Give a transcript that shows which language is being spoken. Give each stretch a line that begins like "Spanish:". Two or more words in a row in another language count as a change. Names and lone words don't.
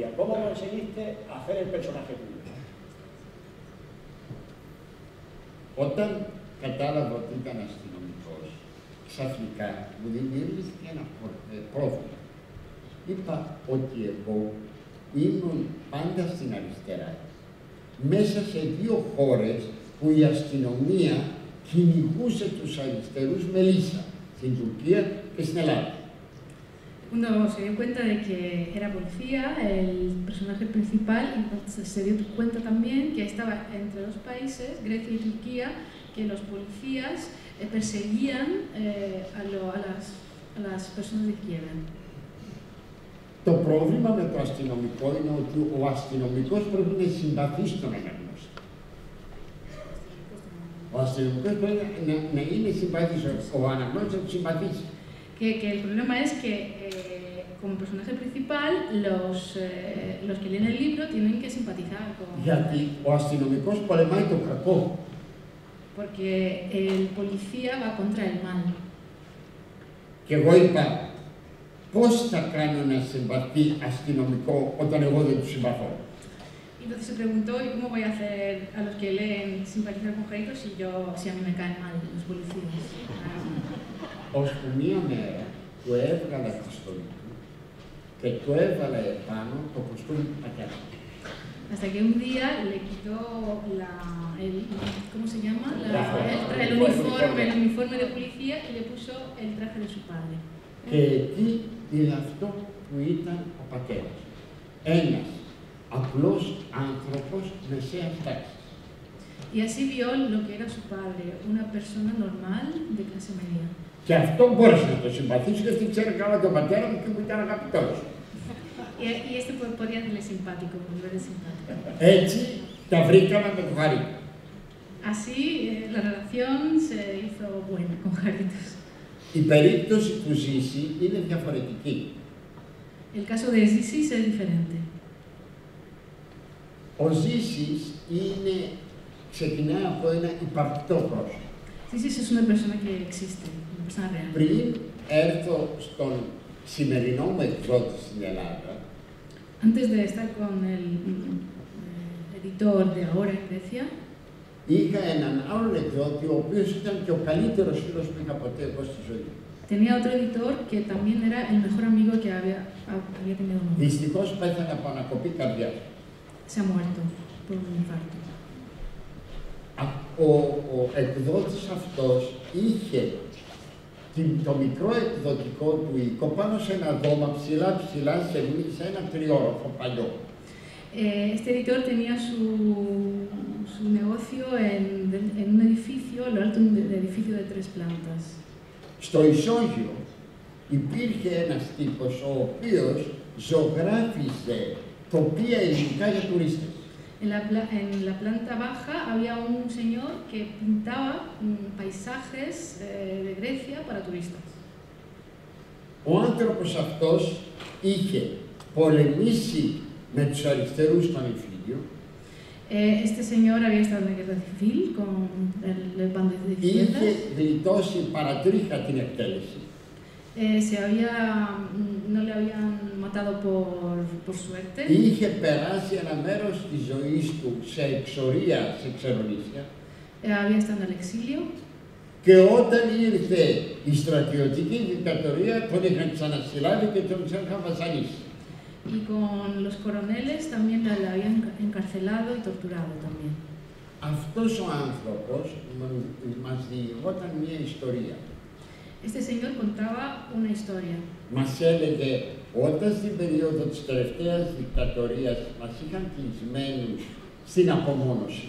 Spanish: ¿Cómo conseguiste hacer el personaje tuyo?
Greek: Όταν κατάλαβα ότι ήταν αστυνομικός, ξαφνικά μου δημιουργήθηκε ένα πρόβλημα. Είπα ότι εγώ ήμουν πάντα στην αριστερά. Μέσα σε δύο χώρες που η αστυνομία κυνηγούσε τους αριστερούς με λύσα, στην Τουρκία και στην Ελλάδα.
Spanish: Cuando se dio cuenta de que era policía, el personaje principal, entonces se dio cuenta también que estaba entre dos países, Grecia y Turquía, que los policías perseguían a las personas de izquierda.
Greek: Το πρόβλημα με το αστυνομικό είναι ότι ο αστυνομικός πρέπει να συμπαθεί στον αναγνώστη. Ο αστυνομικός πρέπει να είναι συμπαθής, ο αναγνώστης να του συμπαθήσει.
Spanish: Que el problema es que como personaje principal los que leen el libro tienen que simpatizar con...
Greek: Γιατί ο αστυνομικός πολεμάει το κακό.
Spanish: Porque el policía va contra el mal.
Greek: Και εγώ είπα, πώς θα κάνω να συμπαθεί αστυνομικό όταν εγώ δεν του συμπαθώ.
Spanish: Y entonces se preguntó, ¿y cómo voy a hacer a los que leen simpatizar con Jarito si a mí me caen mal los policías?
Greek: Ώσπου μία μέρα του έβγαλα τη στολή του και του έβαλα επάνω το κοστούμι του πατέρα.
Spanish: Hasta que un día le quitó ¿cómo se llama? El uniforme de policía y le puso el traje de su padre.
Greek: Και εκεί είναι αυτό που ήταν ο πατέρας. Ένας απλός άνθρωπος μεσαίας τάξης.
Spanish: Y así vio lo que era su padre, una persona normal de clase media.
Greek: Και αυτό μπόρεσε να το συμπαθήσω γιατί ξέρω καλά τον πατέρα μου και μου ήταν αγαπητός.
Spanish: Y este podía hacerle simpático, volverle simpático.
Greek: Έτσι τα βρήκαμε με το Χαρίτο.
Spanish: Así la relación se hizo buena con Jaritos.
Greek: Η περίπτωση του Ζήση είναι διαφορετική.
Spanish: El caso de Zisis es diferente.
Greek: Ο Ζήσης ξεκινάει από ένα υπαρκτό πρόσωπο.
Spanish: Zisis es una persona que existe, una persona real.
Greek: Πριν έρθω στον σημερινό μου εκδότη στην Ελλάδα,
Spanish: Antes de estar con el editor de ahora en Grecia,
Greek: είχα έναν άλλον εκδότη, ο οποίος ήταν και ο καλύτερος φίλος που είχα ποτέ εγώ στη ζωή.
Spanish: Tenía otro editor que también era el mejor amigo que había tenido nunca.
Greek: Δυστυχώς πέθανε από ανακοπή καρδιάς.
Spanish: Se ha muerto por un infarto.
Greek: Ο εκδότης αυτός είχε το μικρό εκδοτικό του οίκο πάνω σε ένα δώμα ψηλά σε ένα τριόροφο παλιό.
Spanish: Este editor tenía su negocio en un edificio, lo alto de un edificio de 3 plantas.
Greek: Στο ισόγειο υπήρχε ένας τύπος ο οποίος ζωγράφιζε τοπία ελληνικά για τουρίστες.
Spanish: En la planta baja había un señor que pintaba paisajes de Grecia para turistas.
Greek: Ο άνθρωπος αυτός είχε πολεμήσει με τους αριστερούς στον εμφύλιο.
Spanish: Este señor había estado en la guerra civil con el bando de izquierdas.
Greek: Είχε γλιτώσει παρατρίχα την εκτέλεση.
Spanish: No le habían matado por suerte.
Greek: Είχε περάσει ένα μέρος της ζωής του σε εξορία, σε ξερονήσια.
Spanish: Había estado en el exilio.
Greek: Και όταν ήρθε η στρατιωτική δικτατορία, τον είχαν ξανασυλλάβει και τον είχαν βασανίσει.
Spanish: Y con los coroneles también la habían encarcelado y torturado también.
Greek: Αυτός ο άνθρωπος μας διηγόταν μια ιστορία.
Spanish: Este señor contaba una historia.
Greek: Μας έλεγε, όταν στην περίοδο της τελευταίας δικτατορίας μας είχαν κλεισμένους στην απομόνωση.